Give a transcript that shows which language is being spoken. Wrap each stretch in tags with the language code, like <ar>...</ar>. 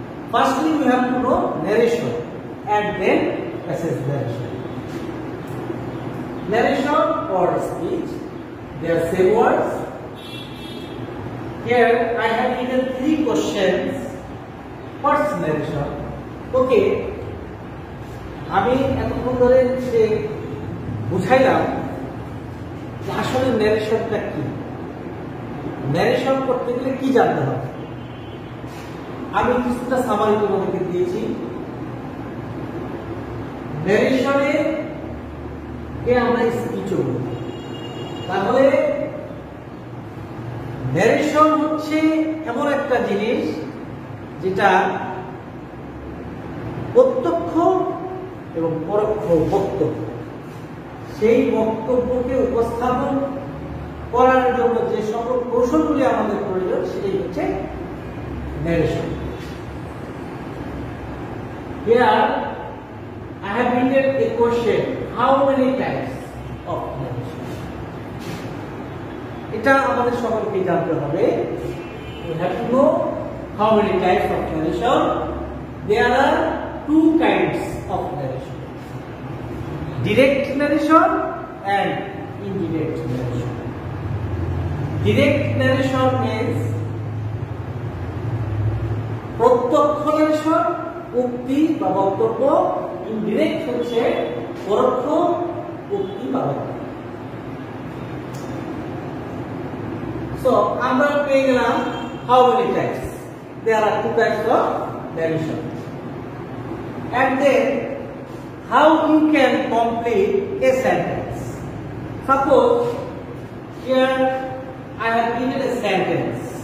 <en>Firstly, we have to know narration and then passage narration. Narration or speech, they are same words. Here I have written 3 questions. What's narration?</en> <bn>Okay, আমি এতক্ষণ ধরে যে বুঝাইলাম যে আসলে ন্যারেশনটা কি, narration করতে গেলে কি জানতে হবে। আমি কিছুটা সামারি তোমাদেরকে দিয়েছি। ন্যারেশনে কে আমরা স্পিচ বলি। তাহলে ন্যারেশন হচ্ছে এমন একটা জিনিস যেটা প্রত্যক্ষ এবং পরোক্ষ বক্তব্য, সেই বক্তব্যকে উপস্থাপন করার জন্য যে সকল কৌশলগুলি আমাদের প্রয়োজন সেটাই হচ্ছে narration.</bn> <en>Here I have written a question, how many types of narration?</en> <bn>এটা আমাদের সকলকে জানতে হবে।</bn> <en>We have to know how many types of narration. There are 2 kinds of narration: direct narration and indirect narration. Direct narration means প্রত্যক্ষ narration,</en> <bn>উক্তি বা বক্তব্য। Indirect হচ্ছে পরোক্ষ উক্তি বা বক্তব্য।</bn> <en>So</en> <bn>আমরা পেয়ে গেলাম</bn> <en>how many types. There are two types of narration. And then how you can complete a sentence. Suppose here I have given a sentence.</en>